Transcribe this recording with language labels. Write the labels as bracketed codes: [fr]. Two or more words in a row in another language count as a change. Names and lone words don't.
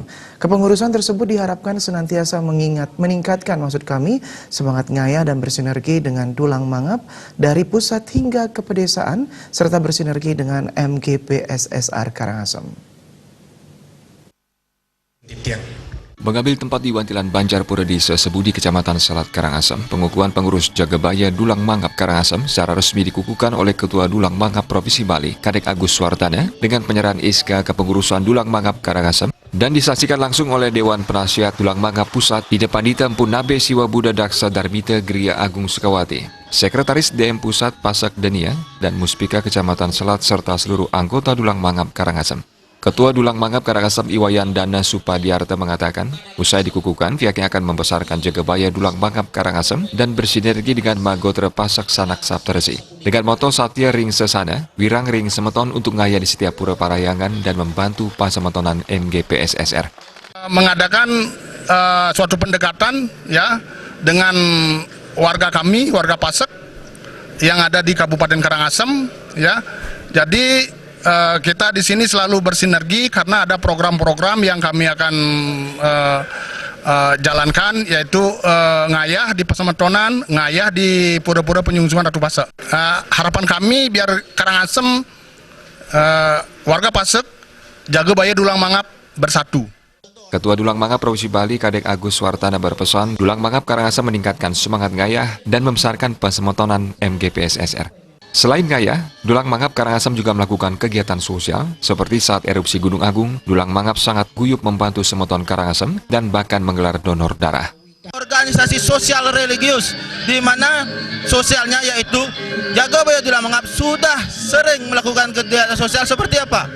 [id] Kepengurusan tersebut diharapkan senantiasa meningkatkan semangat ngayah dan bersinergi dengan Dulang Mangap dari pusat hingga ke pedesaan serta bersinergi dengan MGPSSR Karangasem. Mengambil tempat di Wantilan Banjarpura di Sesebudi, Kecamatan Selat, Karangasem, pengukuhan pengurus Jagabaya Dulang Mangap Karangasem secara resmi dikukuhkan oleh Ketua Dulang Mangap Provinsi Bali, Kadek Agus Suartana, dengan penyerahan SK kepengurusan Dulang Mangap Karangasem dan disaksikan langsung oleh Dewan Penasihat Dulang Mangap Pusat di depan Ditempu Nabe Siwa Buddha Daksa Darmita Gria Agung Sekawati, Sekretaris DM Pusat Pasak Denia, dan Muspika Kecamatan Selat serta seluruh anggota Dulang Mangap Karangasem. Ketua Dulang Mangap Karangasem Iwayan Dana Supadiarta mengatakan, usai dikukuhkan, pihaknya akan membesarkan Jagabaya Dulang Mangap Karangasem dan bersinergi dengan Magotra Pasak Sanak Saptarsi. Dengan moto [ban] Satya Ring Sesana, Wirang Ring Semeton [id] untuk ngaya di setiap pura parayangan dan membantu pasemetonan MGPSSR. Mengadakan suatu pendekatan ya dengan warga kami, warga Pasak yang ada di Kabupaten Karangasem ya. Jadi kita di sini selalu bersinergi karena ada program-program yang kami akan jalankan, yaitu ngayah di pasemetonan, ngayah di pura-pura penyungsungan Ratu Pasak. Harapan kami biar Karangasem, warga Pasak, Jagabaya Dulang Mangap bersatu. Ketua Dulang Mangap Provinsi Bali, Kadek Agus Suartana berpesan, Dulang Mangap Karangasem meningkatkan semangat ngayah dan membesarkan pasemetonan MGPSSR. Selain ngayah, Dulang Mangap Karangasem juga melakukan kegiatan sosial, seperti saat erupsi Gunung Agung, Dulang Mangap sangat guyup membantu semeton Karangasem dan bahkan menggelar donor darah. Organisasi sosial religius, di mana sosialnya yaitu Jagabaya Dulang Mangap sudah sering melakukan kegiatan sosial seperti apa?